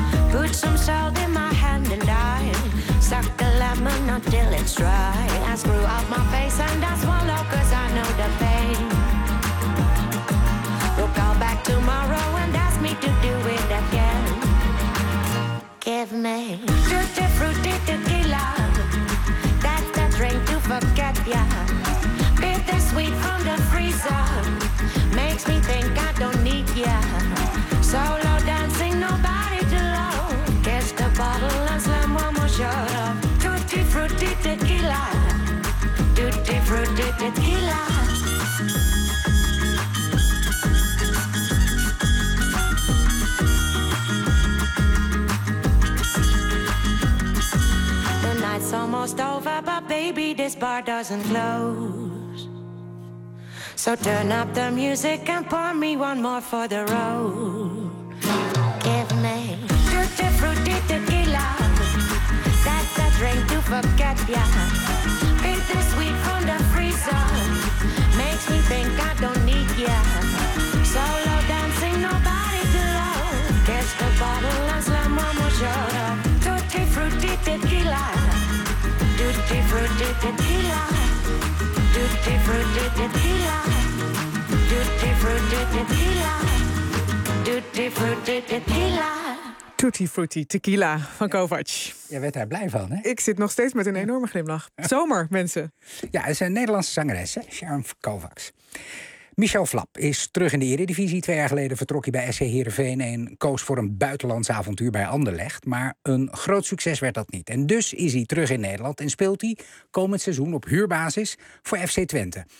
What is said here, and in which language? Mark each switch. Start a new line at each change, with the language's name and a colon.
English: Put some salt in my hand and I suck the lemon until it's dry. I screw up my face and I swallow cause I know the pain. We'll call back tomorrow and ask me to do it again. Give me tutti frutti tequila. To forget ya, bittersweet from the freezer, makes me think I don't need ya. Solo dancing, nobody to love. Catch the bottle and slam one more shot of tutti frutti tequila, tutti frutti tequila. Almost over, but baby, this bar doesn't close. So turn up the music and pour me one more for the road. Give me tutti frutti tequila. That's a drink to forget ya. Bittersweet from the freezer. Makes me think I don't need ya. Solo dancing, nobody to love. Catch the bottle and slam one more shot of tutti frutti tequila. Tutti frutti tequila, tutti frutti tequila, tutti frutti tequila, tutti frutti tequila.
Dutch: Tutti frutti tequila van Kovac. Je werd daar blij van, hè? Ik zit nog steeds met een enorme glimlach. Zomer, mensen. Ja, het is een Nederlandse zangeres, hè? Sharon Kovac. Michel Flap is terug in de Eredivisie. 2 jaar geleden vertrok hij bij SC Heerenveen en koos voor een buitenlands avontuur bij Anderlecht. Maar een groot succes werd dat niet. En dus is hij terug in Nederland en speelt hij komend seizoen op huurbasis voor FC Twente.